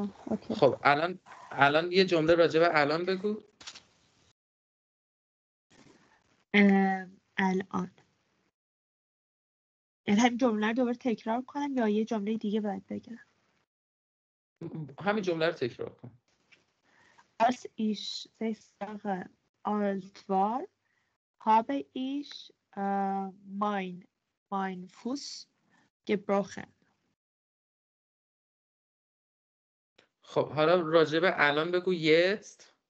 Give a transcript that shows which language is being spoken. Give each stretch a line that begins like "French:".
Persian: اوکی. خب الان یه جمله راجع به الان بگو. الان یعنی همین جمله رو دوباره تکرار کنم یا یه جمله دیگه باید بگم؟ همین جمله رو تکرار کن.
German: Als ich 6 Jahre alt war, habe ich mein Fuß gebrochen.
Persian: خب حالا راجع به الان بگو jetzt.